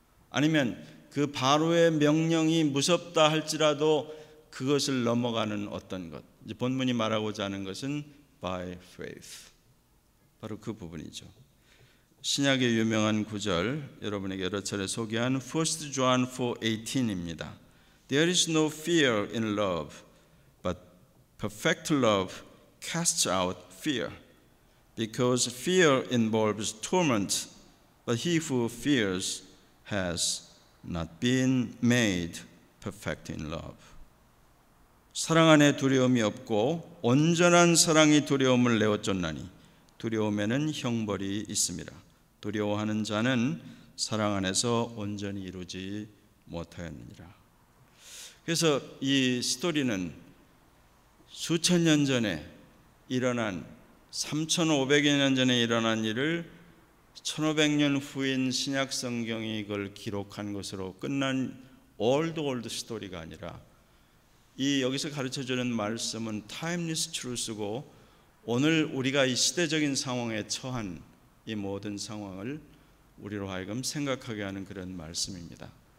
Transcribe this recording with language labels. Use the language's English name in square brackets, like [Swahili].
[Korean] 아니면 그 바로의 명령이 무섭다 할지라도 그것을 넘어가는 어떤 것, 이제 본문이 말하고자 하는 것은 [English] by faith, [Korean] 바로 그 부분이죠. 신약의 유명한 구절, 여러분에게 여러 차례 소개한 1 John 4:18입니다. [English] There is no fear in love, but perfect love casts out fear, because fear involves torment, but he who fears has not been made perfect in love. [Korean] 사랑 안에 두려움이 없고 온전한 사랑이 두려움을 내어쫓나니 두려움에는 형벌이 있습니다. 두려워하는 자는 사랑 안에서 온전히 이루지 못하였느니라. 그래서 이 스토리는 수천 년 전에 일어난 3,500여 년 전에 일어난 일을 1,500년 후인 신약 성경이 이걸 기록한 것으로 끝난 올드 스토리가 아니라 이 여기서 가르쳐주는 말씀은 타임리스 트루스고 오늘 우리가 이 시대적인 상황에 처한 이 모든 상황을 우리로 하여금 생각하게 하는 그런 말씀입니다.